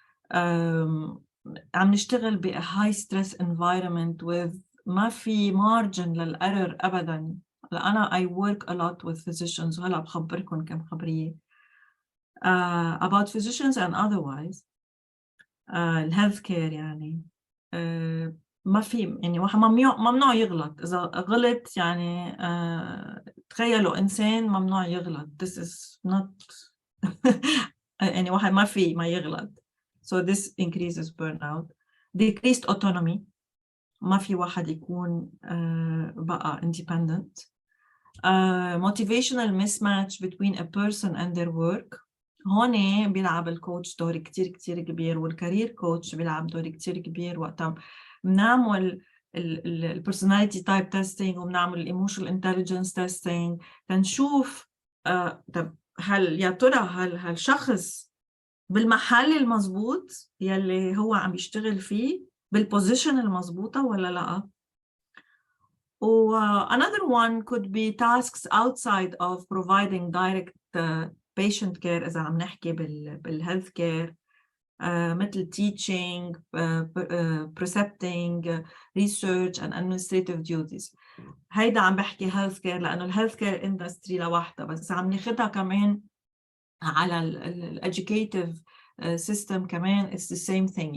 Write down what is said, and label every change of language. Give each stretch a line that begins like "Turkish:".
Arabic: عم نشتغل ب
English: a high stress environment with
Arabic: ما في
English: margin
Arabic: للerror أبداً. أنا
English: I work a lot with physicians
Arabic: وهلأ بخبركم كم خبرية
English: about physicians and otherwise.
Arabic: الهيلث كير يعني ما في يعني واحد ممنوع يغلط. إذا غلط يعني تخيلوا إنسان ممنوع يغلط.
English: This is not
Arabic: يعني واحد ما يغلط.
English: So this increases burnout. Decreased autonomy.
Arabic: ما في واحد يكون بقى independent.
English: Motivational mismatch between a person and their work.
Arabic: هون بيلعب الكوتش دور كتير كبير والكارير كوتش بيلعب دور كتير كبير وقتها بنعمل البرسوناليتي تايب تيستينج وبنعمل الايموشنال انتليجنس تيستينج تنشوف طب هل يا ترى هل شخص بالمحل المضبوط يلي هو عم يشتغل فيه بالبوزيشن المضبوطة ولا لا.
English: Another one could be tasks outside of providing direct patient care
Arabic: إذا عم نحكي
English: بالhealth care مثل teaching, precepting, research and administrative duties.
Arabic: هيدا عم بحكي health care لأنه الhealth care industry لوحدها، بس عم ناخدها كمان على
English: educative system
Arabic: كمان
English: it's the same thing.